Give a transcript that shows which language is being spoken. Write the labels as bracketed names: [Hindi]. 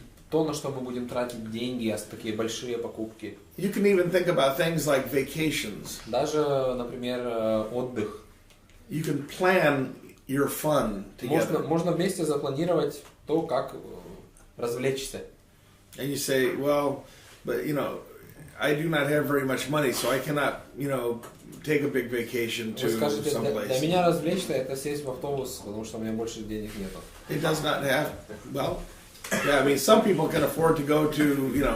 [Russian] То, на что мы будем тратить деньги, такие большие покупки. [English] You can even think about things like vacations. [Russian] Даже, например, отдых. [English] You can plan your fun together. [Russian] Можно вместе запланировать то, как развлечься. [English] And you say, well, but I do not have very much money, so I cannot, take a big vacation to someplace. [Russian] Для меня развлечься — это сесть в автобус, потому что у меня больше денег нету. [English] It does not have, well, yeah, I mean, some people can afford to go to,